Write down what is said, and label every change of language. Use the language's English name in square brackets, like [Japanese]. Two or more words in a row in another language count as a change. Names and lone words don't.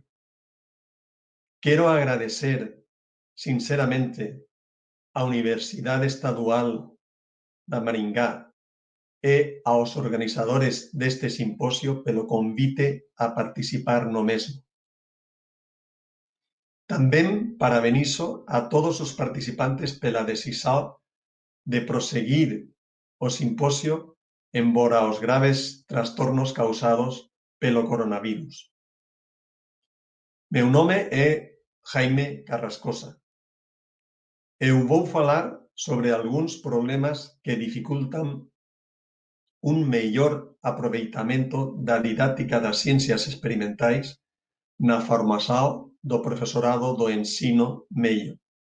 [Portuguese] Quero agradecer sinceramente à Universidade Estadual da Maringá e aos organizadores deste simposio pelo convite a participar no mesmo. Tamén parabenizo a todos os participantes pela decisão de proseguir o simposio embora os graves trastornos causados pelo coronavirus. Meu nome é Jaime Carrascosa. [Galician] Eu vou falar sobre algúns problemas que dificultan un mellor aproveitamento da didáctica das ciencias experimentais na formación do profesorado do ensino medio.